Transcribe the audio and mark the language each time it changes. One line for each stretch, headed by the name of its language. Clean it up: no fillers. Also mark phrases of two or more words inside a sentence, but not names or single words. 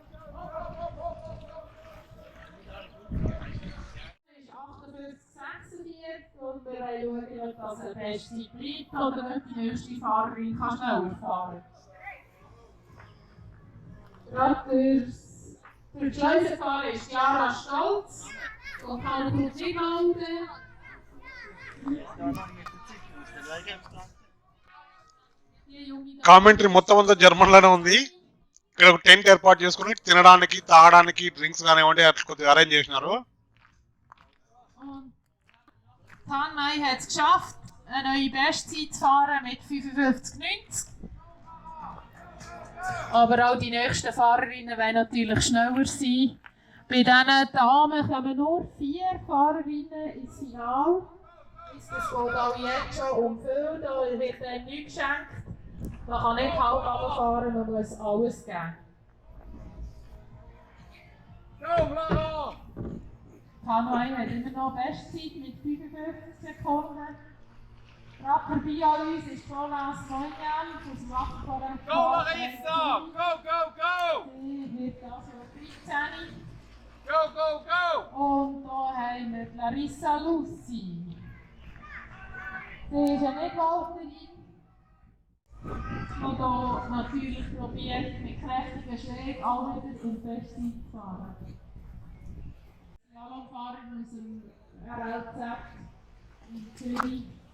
German: Sie ist 48,46 und wir wollen schauen, ob das eine beste bleibt oder ob die nächste Fahrerin schneller fahren kann. Gerade durch die Schleusefahrer ist Jara Stolz und kann gut hinhalten.
Telugu: కామెంటరీ మొత్తం అంతా జర్మన్లోనే ఉంది. ఇక్కడ ఒక టెంట్ ఏర్పాటు చేసుకుని తినడానికి తాగడానికి డ్రింక్స్ కానివ్వండి అట్లా కొద్దిగా అరేంజ్ చేసినారు.
German: Tanmay hat es geschafft, eine neue Bestzeit zu fahren mit 55,90. Aber auch die nächsten Fahrerinnen wollen natürlich schneller sein. Bei diesen Damen kommen nur 4 Fahrerinnen ins Finale. Das geht auch jetzt schon um viel, da wird einem nichts geschenkt. Man kann nicht halb runterfahren, man muss alles geben. Tanmay hat immer noch Bestzeit mit 55 Sekunden. Gerade vorbei an uns ist Jonas Neunjan aus dem Wasserfahren.
English: Go Larissa! Go, go, go!
German: Sie wird also 13.
English: Go, go, go!
German: Und da haben wir Larissa Lucy. Sie ist eine Mitläuferin, die hier natürlich probiert, mit kräftigen Schlägen auch wieder in die Bestzeit zu fahren. Slalomfahrer aus dem RLZ in Zürich.